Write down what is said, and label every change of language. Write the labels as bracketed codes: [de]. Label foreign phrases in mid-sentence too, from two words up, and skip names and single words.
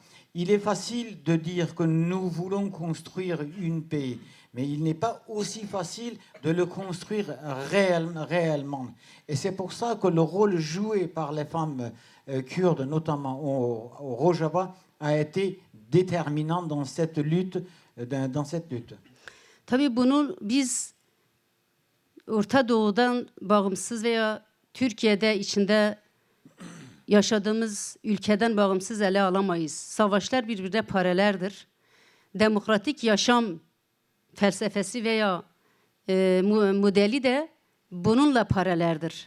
[fr] Il est facile de dire que nous voulons construire une paix, mais il n'est pas aussi facile de le construire réellement. Et c'est pour ça que le rôle joué par les femmes kurdes, notamment au Rojava, a été déterminant dans cette lutte. [tr] Tabii bunu biz Orta Doğu'dan bağımsız veya Türkiye'de içinde yaşadığımız ülkeden bağımsız ele alamayız. Savaşlar birbirine paraleldir. Demokratik yaşam felsefesi veya modeli de bununla paraleldir.